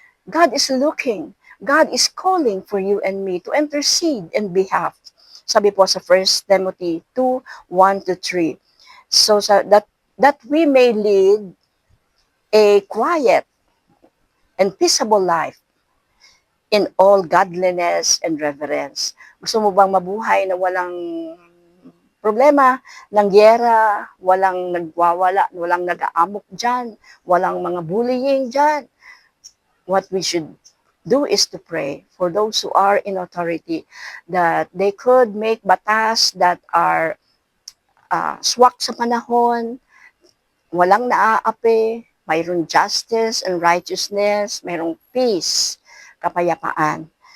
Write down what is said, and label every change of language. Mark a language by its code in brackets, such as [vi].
[en] God is looking. God is calling for you and me to intercede in behalf. [tl] Sabi po sa 1 Timothy 2, 1-3. [en] So that we may lead a quiet and peaceable life in all godliness and reverence. [tl] Gusto mo bang mabuhay na walang problema ng gyera, walang nagwawala, walang nag-aamok dyan, walang mga bullying dyan? [en] What we should do is to pray for those who are in authority that they could make batas that are [tl] swak sa panahon, walang naaapi, mayroong [en] justice and righteousness, [tl] mayroong [en] peace, kapayapaan.